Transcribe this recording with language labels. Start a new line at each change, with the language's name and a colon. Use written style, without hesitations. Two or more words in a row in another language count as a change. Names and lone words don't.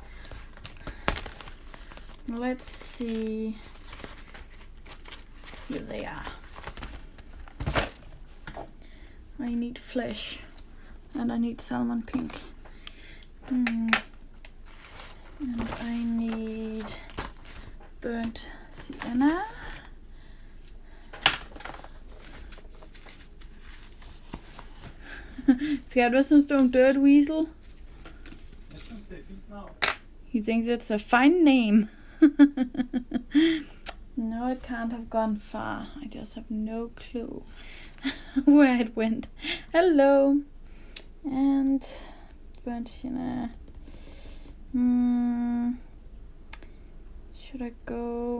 English: Let's see. Here they are. I need flesh and I need salmon pink. And I need burnt sienna.
Danish: Skat, hvad synes du om Dirt Weasel? Jeg synes, det er et fint navn.
English: He thinks it's a fine name. No, it can't have gone far. I just have no clue where it went. Hello. And burnt sienna. Should I go?